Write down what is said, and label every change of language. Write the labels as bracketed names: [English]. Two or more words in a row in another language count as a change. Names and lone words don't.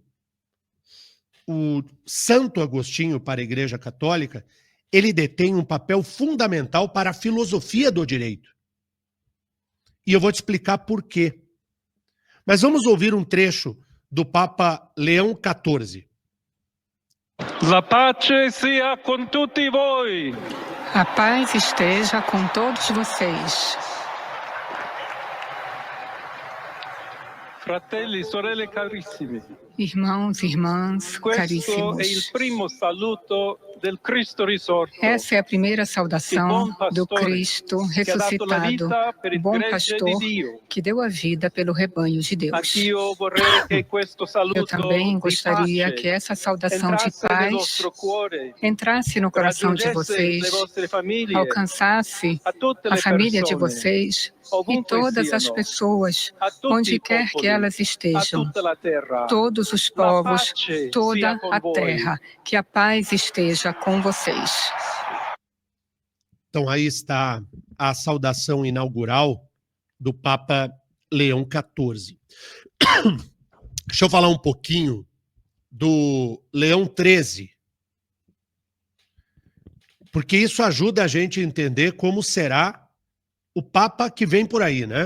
[Portuguese] O Santo Agostinho, para a Igreja Católica, ele detém um papel fundamental para a filosofia do direito. E eu vou te explicar por quê. Mas vamos ouvir um trecho do Papa Leão XIV. [Italian] La pace sia con tutti voi. [Portuguese] A paz esteja com todos vocês. [Italian] Fratelli, sorelle carissimi. [Portuguese] Irmãos e irmãs [Italian] Questo è il [Portuguese] caríssimos. [Italian] primo saluto del Cristo risorto. [Portuguese] Essa é a primeira saudação do Cristo ressuscitado, o bom pastor que deu a vida pelo rebanho de Deus. [Italian] Anch'io vorrei che questo saluto [Portuguese] Eu também [Italian] di [Portuguese] gostaria [Italian] pace [Portuguese] que essa saudação de [Italian] entrasse nel [Portuguese] paz [Italian] nostro cuore, [Portuguese] entrasse no coração de [Italian] raggiungesse [Portuguese] vocês, [Italian] le vostre famiglie, [Portuguese] alcançasse [Italian] a tutte [Portuguese] a [Italian] le [Portuguese] família de [Italian] persone, [Portuguese] vocês e [Italian] ovunque [Portuguese] todas as [Italian] siano, [Portuguese] pessoas, [Italian] a tutti [Portuguese] onde [Italian] i [Portuguese] quer que [Italian] popoli, [Portuguese] elas [Italian] a [Portuguese] estejam, [Italian] tutta la terra. [Portuguese] todos os [Italian] La [Portuguese] povos, [Italian] pace [Portuguese] toda [Italian] sia con [Portuguese] a [Italian] voi. [Portuguese] terra, que a paz esteja com vocês. Então aí está a saudação inaugural do Papa Leão XIV. Deixa eu falar um pouquinho do Leão XIII, porque isso ajuda a gente a entender como será o Papa que vem por aí, né?